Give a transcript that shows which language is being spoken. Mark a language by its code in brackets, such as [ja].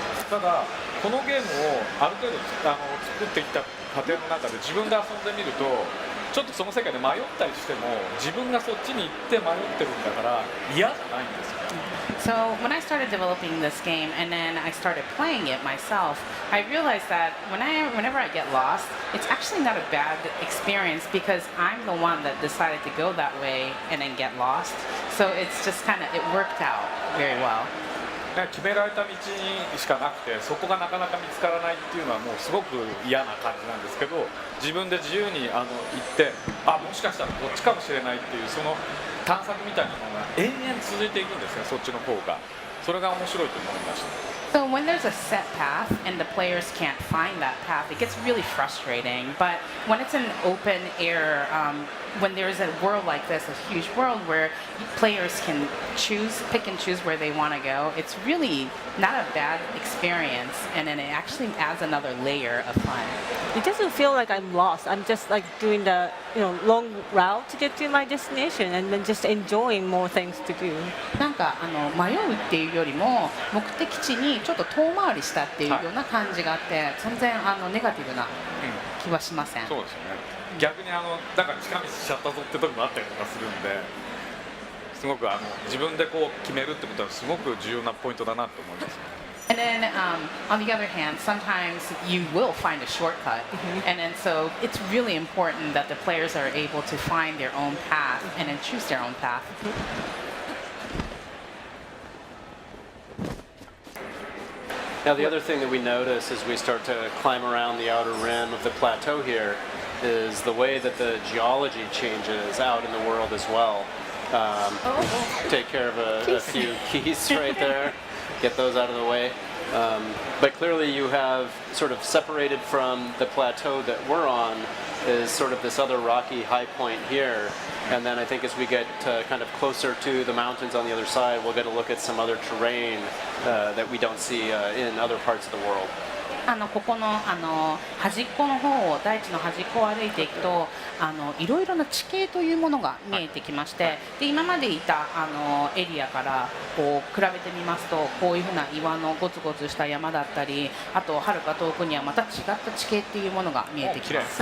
[ja] ただこのゲームをある程度作ってきた過程の中で自分で遊んでみると、ちょっとその世界で迷ったりしても自分がそっちに行って迷ってるんだから嫌じゃないんですよ。 [en] So when I started developing this game and then I started playing it myself, I realized that whenever I get lost, it's actually not a bad experience because I'm the one that decided to go that way and then get lost. So it's just it worked out very well. [ja] 決められた道にしかなくて、そこがなかなか見つからないっていうのはもうすごく嫌な感じなんですけど、自分で自由に行って、もしかしたらこっちかもしれないっていうその探索みたいなものが延々続いていくんですね、そっちの方が。それが面白いと思いました。 [en] So when there's a set path and the players can't find that path, it gets really frustrating. But when it's an open air, when there's a world like this, a huge world where players can pick and choose where they want to go, it's really not a bad experience, and then it actually adds another layer of fun. It doesn't feel like I'm lost. I'm just like doing the long route to get to my destination and then just enjoying more things to do. [ja] なんか迷うっていうよりも目的地にちょっと遠回りしたっていうような感じがあって、全然ネガティブな気はしません。そうですよね。逆にだから近道しちゃったぞって時もあったりとかするんで、すごく自分でこう決めるってことはすごく重要なポイントだなと思います。 [en] And then, on the other hand, sometimes you will find a shortcut, and then so it's really important that the players are able to find their own path and then choose their own path. Now, the other thing that we notice as we start to climb around the outer rim of the plateau here is the way that the geology changes out in the world as well. Take care of a few keys right there. Get those out of the way. But clearly you have sort of separated from the plateau that we're on is sort of this other rocky high point here. And then I think as we get kind of closer to the mountains on the other side, we'll get a look at some other terrain that we don't see in other parts of the world. [ja] ここの端っこの方を大地の端っこを歩いていくといろいろな地形というものが見えてきまして、で今までいたエリアからこう比べてみますと、こういうふうな岩のゴツゴツした山だったり、あとはるか遠くにはまた違った地形っていうものが見えてきます。